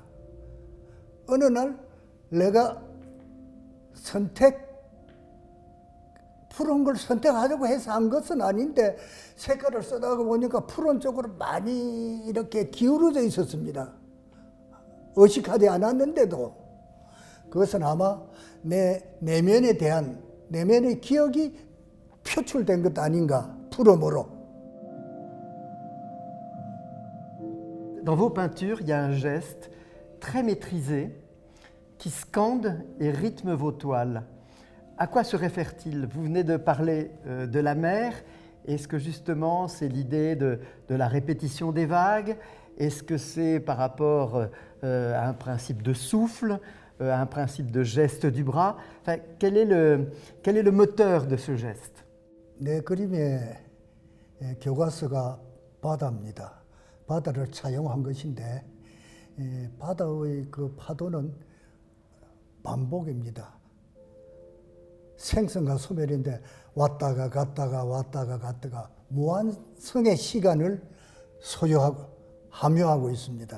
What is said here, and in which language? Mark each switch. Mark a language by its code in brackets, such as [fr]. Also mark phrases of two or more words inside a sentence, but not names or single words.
[ko] 어느 날 내가 푸른 걸 선택하려고 해서 한 것은 아닌데, 색깔을 써다가 보니까 푸른 쪽으로 많이 이렇게 기울어져 있었습니다. 의식하지 않았는데도. 그것은 아마 내 내면에 대한 내면의 기억이 표출된 것 아닌가, 푸름으로. [fr] Dans vos peintures, il y a un geste très maîtrisé qui scande et rythme vos toiles. À quoi se réfère-t-il? Vous venez de parler de la mer. Est-ce que justement c'est l'idée de la répétition des vagues? Est-ce que c'est par rapport à un principe de souffle, à un principe de geste du bras? Enfin, quel est le moteur de ce geste? [ko] 내 그림의 교과서가 바다입니다. 바다를 차용한 것인데, 바다의 그 파도는 반복입니다. 생선과 소멸인데 왔다가 갔다가 왔다가 갔다가 무한성의 시간을 소유하고 함유하고 있습니다.